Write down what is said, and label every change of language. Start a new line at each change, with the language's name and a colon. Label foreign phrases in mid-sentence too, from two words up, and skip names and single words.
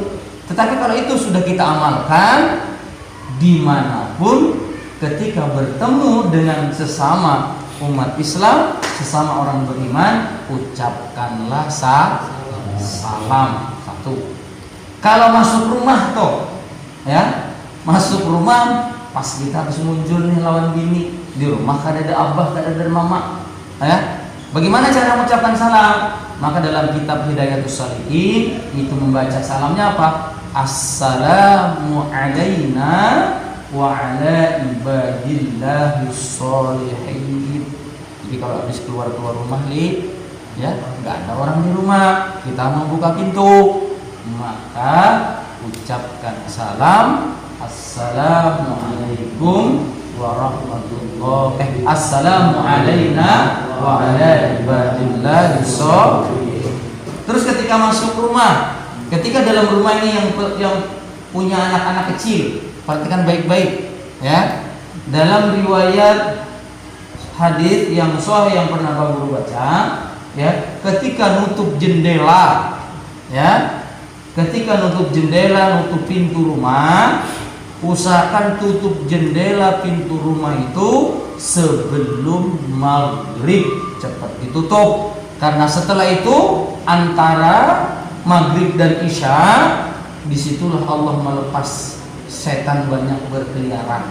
Indonesian: Tetapi kalau itu sudah kita amalkan, dimanapun ketika bertemu dengan sesama umat Islam, sesama orang beriman, ucapkanlah salam. Satu. Kalau masuk rumah toh,
Banjar: ya masuk rumah pas kita harus muncul nih lawan bini di rumah, kada ada abah, kada ada mama, ya.
Indonesian: Bagaimana cara mengucapkan salam? Maka dalam kitab Hidayatus Shalihin itu membaca salamnya apa?
Arabic: السلام علينا وعلى عباد الله الصالحين.
Indonesian: Jadi kalau habis keluar rumah ya nggak ada orang di rumah, kita membuka pintu, maka ucapkan salam,
Arabic: السلام عليكم ورحمة الله السلام علينا وعلى عباد الله الصالحين.
Indonesian: Terus ketika masuk rumah, ketika dalam rumah ini yang punya anak-anak kecil, perhatikan baik-baik ya. Dalam riwayat hadis yang sahih yang pernah Bapak Guru baca, ya, ketika nutup jendela, ya, ketika nutup jendela, nutup pintu rumah, usahakan tutup jendela pintu rumah itu sebelum maghrib, cepat ditutup, karena setelah itu antara maghrib dan isya, disitulah Allah melepas setan banyak berkeliaran.